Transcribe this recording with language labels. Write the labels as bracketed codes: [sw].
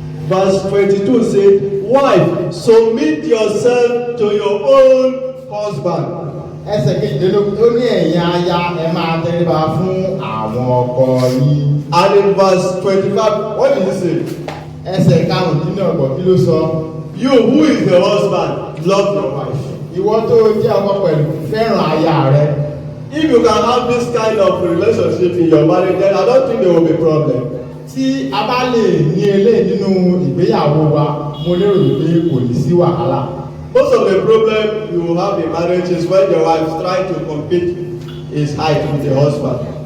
[en] Verse 22 says, wife, submit yourself to your own husband. [yo] Ẹsẹ̀ 22 ó ní ẹ̀yin aya ẹ máa tẹríba fún àwọn ọkọ yín. [en] And in verse 25, what did he say? [yo] Ẹsẹ̀ 25 kí ló sọ? [en] You who is the husband, love your wife. [yo] Ìwọ tó jẹ́ ọkọ pẹ̀lú fẹ́ràn aya rẹ. [en] If you can have this kind of relationship in your marriage, then I don't think there will be problem. [yo] Tí a bá lè ní eléyìí nínú ìgbéyàwó wa, mo lérò wípé kò ní sí wàhálà. [en] Most of the problem you will have in marriage is when the wife try to compete his height with the husband.